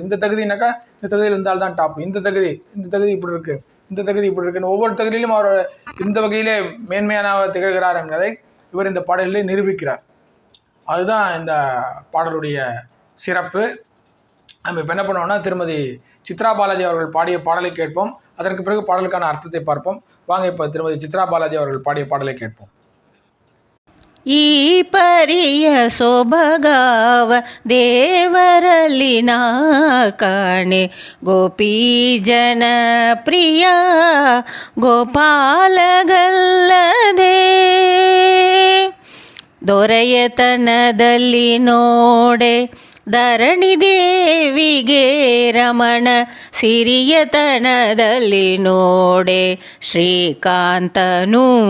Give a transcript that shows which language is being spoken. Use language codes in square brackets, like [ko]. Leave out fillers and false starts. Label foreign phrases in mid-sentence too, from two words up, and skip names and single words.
[ta] இந்த தகுதினாக்கா இந்த தகுதியில் இருந்தால்தான் டாப், இந்த தகுதி இப்படி இருக்குது, இந்த தகுதி இப்படி இருக்குன்னு ஒவ்வொரு தகுதியிலும் அவர் இந்த வகையிலே மேன்மையானவ திகழ்கிறார் என்பதை இவர் இந்த பாடலிலே நிரூபிக்கிறார். அதுதான் இந்த பாடலுடைய சிறப்பு. நம்ம இப்போ என்ன பண்ணுவோம்னா, திருமதி சித்ரா பாலாஜி அவர்கள் பாடிய பாடலை கேட்போம். அதற்கு பிறகு பாடலுக்கான அர்த்தத்தை பார்ப்போம். வாங்க இப்போ திருமதி சித்ரா பாலாஜி அவர்கள் பாடிய பாடலை கேட்போம். [kn] ಈ ಪರಿಯ ಸೊಬಗಾವ ದೇವರಲ್ಲಿನ ಕಾಣೆ ಗೋಪೀ ಜನ ಪ್ರಿಯ ಗೋಪಾಲಗಲ್ಲದೆ ದೊರೆಯತನದಲ್ಲಿ ನೋಡೆ ಧರಣಿ ದೇವಿಗೆ ರಮಣ ಸಿರಿಯತನದಲ್ಲಿ ನೋಡೆ ಶ್ರೀಕಾಂತನು